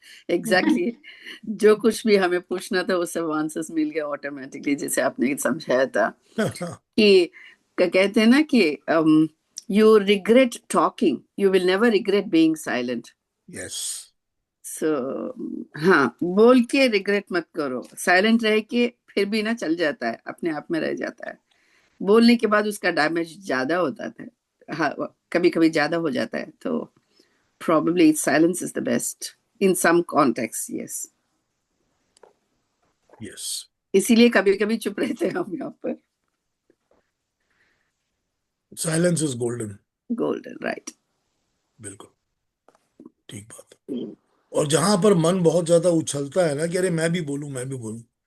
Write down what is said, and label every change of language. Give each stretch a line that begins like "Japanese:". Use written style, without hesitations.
Hindi: Exactly, जो कुछ भी हमें पूछना था वो सब आंसर्स मिल गया ऑटोमेटिकली, जैसे आपने समझाया था कि कहते हैं ना कि
English: You regret talking, you will never regret being silent. Yes.
Hindi: सो हाँ, बोल के रिग्रेट मत करो, साइलेंट रह के फिर भी ना चल जाता है, अपने आप में रह जाता है। बोलने के बाद उसका डैमेज ज्यादा होता है, हाँ, कभी कभी ज्यादा हो जाता है।
English: तो probably silence is the best in some contexts, yes. Yes.
Hindi: इसीलिए कभी कभी चुप रहते हैं हम यहाँ पर।
English: Silence is golden. Golden, right.
Hindi: बिल्कुल ठीक बात है। और जहां पर मन बहुत ज्यादा उछलता है ना कि अरे मैं भी बोलूं, मैं भी बोलूं,